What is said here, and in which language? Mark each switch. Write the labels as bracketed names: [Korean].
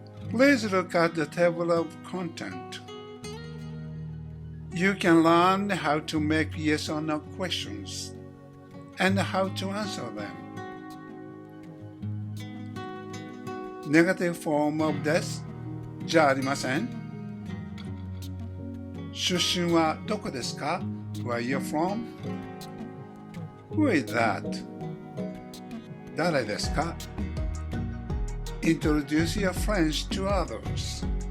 [English] Please look at the table of content. You can learn how to make yes or no questions and how to answer them. Negative form of this [Japanese] じゃありません。出身はどこですか [English] Where are you from? Who is that? [Japanese] 誰ですか [English] Introduce your friends to others.